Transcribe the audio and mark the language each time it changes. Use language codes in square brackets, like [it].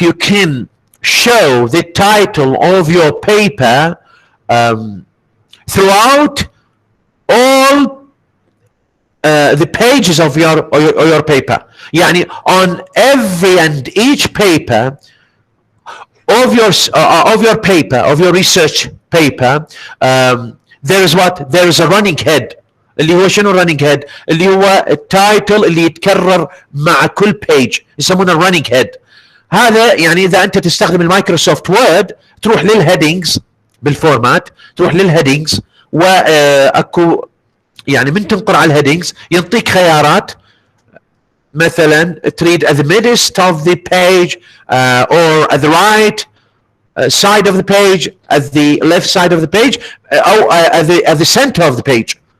[en] You can show the title of your paper throughout all the pages of your paper. يعني on every and each paper of your paper, of your research paper, there is what? There is a running head. [ar] اللي هو شنو running head؟ اللي هو التايتل اللي يتكرر مع كل page يسمونه running head. هذا يعني اذا انت تستخدم المايكروسوفت وورد تروح للهيدنجز بالفورمات، تروح للهيدنجز واكو يعني من تنقر على الهيدنجز ينطيك خيارات، مثلا تريد [en] at the midst of the page or at the right side of the page, at the left side of the page, or at the center of the page.